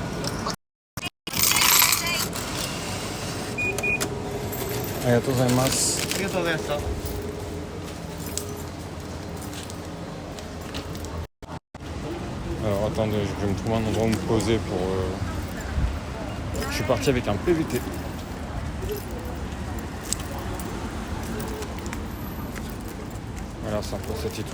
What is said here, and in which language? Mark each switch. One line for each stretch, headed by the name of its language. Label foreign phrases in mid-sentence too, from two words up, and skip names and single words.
Japanese: ありがとうございます。ありがとうございました。
French: Alors attendez, je vais me trouver un endroit où me poser pour... Je suis parti avec un PVT. Voilà, c'est un peu ça titre.